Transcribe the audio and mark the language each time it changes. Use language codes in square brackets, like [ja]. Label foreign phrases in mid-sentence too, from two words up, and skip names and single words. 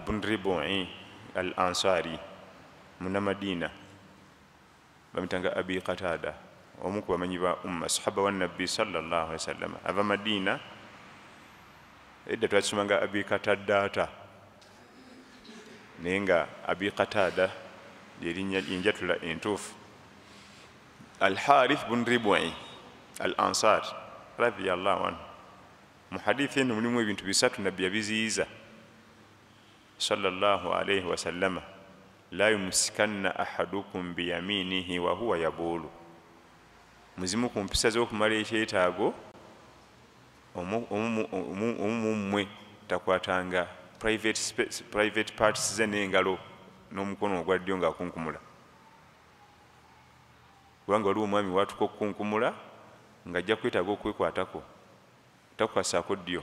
[lg] bun Ribu'i Al-Ansari Munnamadina, bamutanga Abi Qatada, omu ku bamanyi ba umma, sahaba wa Nabbi [ar] صلى الله عليه وسلم. [lg] Ava Madina, edda twakisomanga Abi Qatadata, naye nga Abi Qatada lyerinnya enjatula entuufu. Al-Harith bun Ribu'i Al-Ansar [ar] رضي الله عنه. [lg] Mu hadithi eno mulimu ebintu bisatu Nabbi yabiziyiza [ar] صلى الله عليه وسلم: لا يمسكن أحدكم بيمينه وهو يبول. [lg] Muzimu ku mpisa z'okumala ekyetaago, omumwe takwatanga [en] private parts [lg] ze n'engalo n'omukono ogwa ddyo ng'akunkumula. Kubanga waliwo omwami watuka okukunkumula ng'ajja kwetaaga okwekwatako, takukasaako ddyo.